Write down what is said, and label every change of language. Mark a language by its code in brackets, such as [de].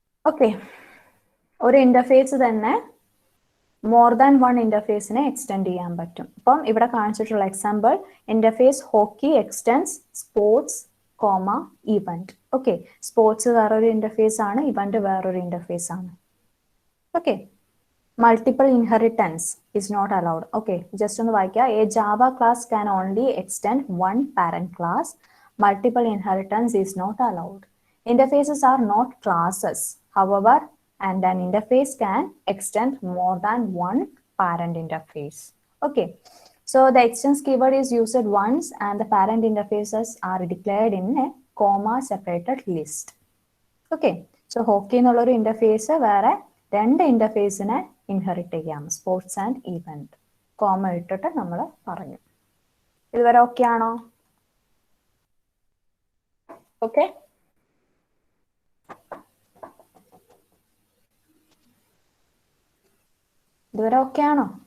[ml] Okay, ഒരു interface തന്നെ more than 1 ഇന്റർഫേസിനെ extend ചെയ്യാൻ പറ്റും. അപ്പം ഇവിടെ കാണിച്ചിട്ടുള്ള example interface hockey extends sports comma event. Okay, sports വേറൊരു ഇന്റർഫേസ് ആണ്, ഇവന്റ് വേറൊരു ഇന്റർഫേസ് ആണ്. [en] Okay, multiple inheritance is not allowed. [ml] Okay, just ഒന്ന് വായിക്കുക. [en] A Java class can only extend one parent class. Multiple inheritance is not allowed. Interfaces are not classes, however, and an interface can extend more than one parent interface. Okay, so the extends keyword is used once and the parent interfaces are declared in a comma separated list. [ml] Okay, so hockey എന്നുള്ളൊരു interface വേറെ 2 ഇന്റർഫേസിനെ inherit ചെയ്യാം, sports and event. Comma ഇട്ടിട്ട് നമ്മൾ പറഞ്ഞു. ഇതുവരെ okay ആണോ? Okay, ഇതുവരെ okay ആണോ?